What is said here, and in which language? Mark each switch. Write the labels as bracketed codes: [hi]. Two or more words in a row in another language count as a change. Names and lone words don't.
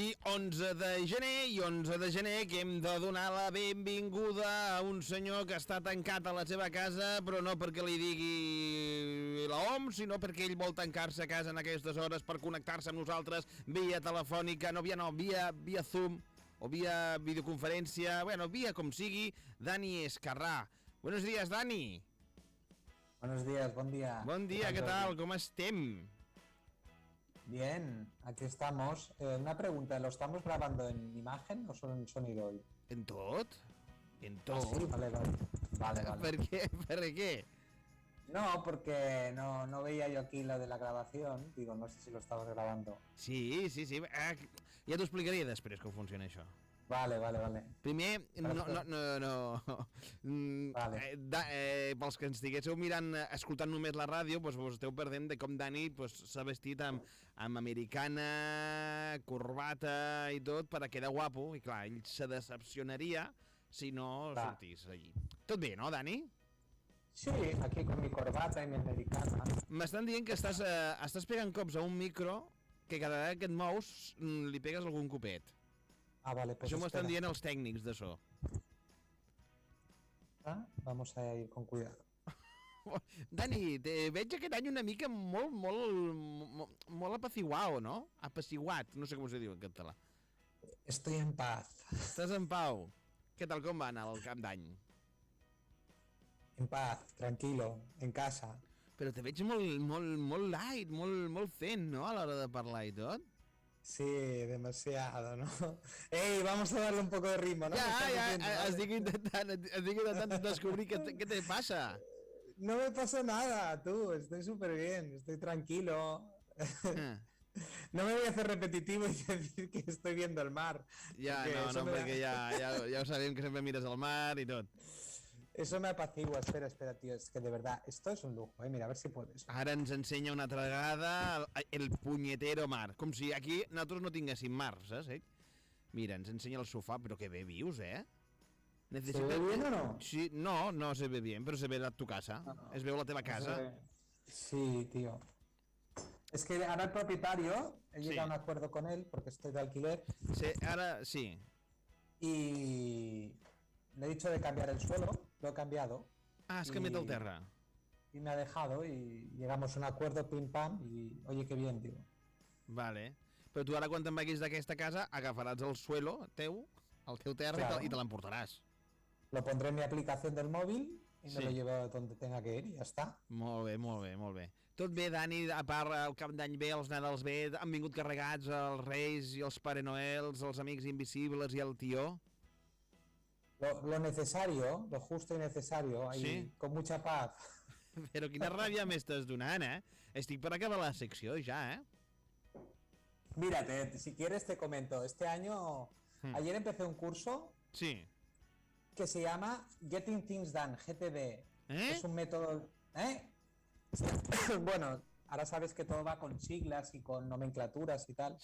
[ca] 11 de gener i 11 de gener que hem de donar la benvinguda a un senyor que està tancat a la seva casa, però no perquè li digui l'OMS, sinó perquè ell vol tancar-se a casa en aquestes hores per connectar-se amb nosaltres via telefònica, via Zoom o via videoconferència, via com sigui. Dani Escarrà. [es] Buenos días, Dani. Buenos días, buen día. [ca] Bon dia, què tal? Com estem? [es] Bien, aquí estamos. Una pregunta, ¿lo estamos grabando en imagen o solo en sonido hoy? [ca] En tot? En tot? Ah, sí, vale. Per què? Per què? No, [es] porque no veía yo aquí lo de la grabación. Digo, no sé si lo estamos grabando. Sí. [ca] Ja t'ho explicaria després com funciona això. Vale. Primer, Vale. Pels que ens estiguéssiu mirant, escoltant només la ràdio, doncs vos esteu perdent de com Dani s'ha vestit amb americana, corbata i tot per a quedar guapo, i clar, ell se decepcionaria si no sortís allí. Tot bé, no, Dani? Sí, [es] aquí con mi corbata y mi americana. [ca] M'estan dient que estàs pegant cops a un micro que cada vegada que et mous li pegues algun copet. [es] Ah, vale, pues [ca] això m'ho estan dient els tècnics de so. [es] Vamos a ir con cuidado. [ca] Dani, veig aquest any una mica molt apaciguao, no? Apaciguat, no sé com se diu en català. [es] Estoy en paz. [ca] Estàs en pau. Què tal, com va anar el cap d'any? [es] En paz, tranquilo, en casa. [ca] Però te veig molt light, molt zen, no?, a l'hora de parlar i tot. [es] Sí, demasiado, ¿no? ¡Ey, vamos a darle un poco de ritmo, ¿no? [ca] Ja, estic intentant descobrir què [es] te pasa. No me pasa nada, tú, estoy súper bien, estoy tranquilo. No me voy a hacer repetitivo y decir que estoy viendo el mar. [ca] Ja, no, perquè ja ho sabem que sempre mires el mar i tot. [es] Eso me apacigua, espera, tío, es que de verdad, esto es un lujo, mira, a ver si puedes. [ca] Ara ens ensenya una altra vegada el punyetero mar, com si aquí nosaltres no tinguéssim mar, saps? Mira, ens ensenya el sofà, però que bé vius, [es] ¿Se ve bien o no? Sí, no se ve bien, pero se ve tu casa, [ca] es veu la teva casa. [es] Sí, tío. Es que ahora el propietario, he llegado a un acuerdo con él, porque estoy de alquiler. Sí, ahora sí. Y le he dicho de cambiar el suelo, lo he cambiado. [ca] Ah, has cambiat el terra. [es] Y me ha dejado y llegamos a un acuerdo, pim pam, y oye, qué bien, tío. [ca] Vale. Però tu ara quan te'n vagis d'aquesta casa agafaràs el suelo teu, el teu terra, claro, i te l'emportaràs. [es] Lo pondré en mi aplicación del móvil y me lo llevo donde tenga que ir y ya está. [ca] Molt bé. Tot bé, Dani, a part el cap d'any bé, els Nadals bé, han vingut carregats els Reis i els Pare Noels, els Amics Invisibles i el tió? [es] Lo necesario, lo justo y necesario, ahí, ¿sí? Con mucha paz. [ca] Però quina ràbia m'estàs donant, Estic per acabar la secció ja, [es] Mírate, si quieres te comento, este año, ayer empecé un curso que se llama [en] Getting Things Done, [es] GTD. Es un método... Bueno, ahora sabes que todo va con siglas y con nomenclaturas y tal.